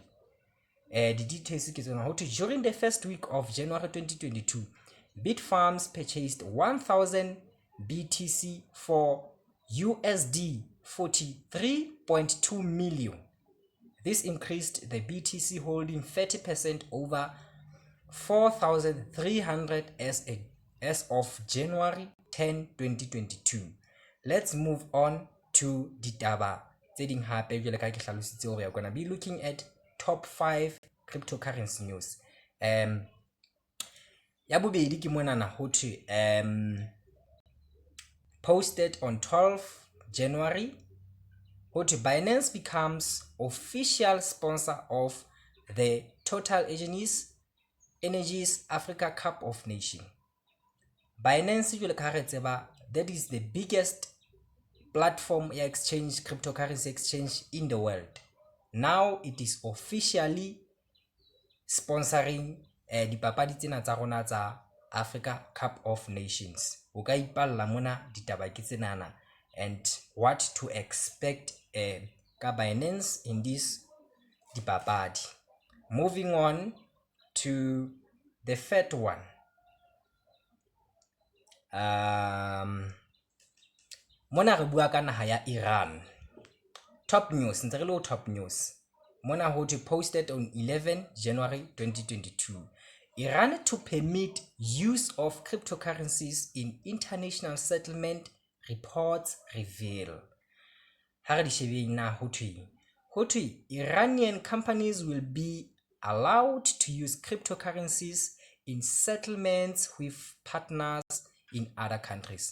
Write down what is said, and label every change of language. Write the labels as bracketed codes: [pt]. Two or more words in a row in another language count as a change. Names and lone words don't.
[en] The details during the first week of January 2022, Bitfarms purchased 1,000 BTC for USD 43.2 million. This increased the BTC holding 30% over 4,300 as of January 10, 2022. Let's move on to [st] ditaba tse ding hape jwale ka ke hlalositse hore [en] we are going to be looking at top 5 cryptocurrency news. [st] Ya bobedi ke mona na ho thwe [en] posted on 12 January, Binance becomes official sponsor of the Total Energies Africa Cup of Nations. Binance, that is the biggest platform exchange, cryptocurrency exchange in the world. Now it is officially sponsoring [st] dipapadi tsena tsa rona tsa [en] Africa Cup of Nations. [st] O ka ipalla mona ditaba ke tsenana [en] and what to expect [st] ka Binance [en] in this [st] dipapadi. [en] Moving on to the third one. [st] Mona re bua ka naha ya Iran. [en] Top news, [st] ntse re le [en] top news. [st] Mona ho [en] posted on 11 January 2022. Iran to permit use of cryptocurrencies in international settlement, reports reveal. Iranian companies will be allowed to use cryptocurrencies in settlements with partners in other countries.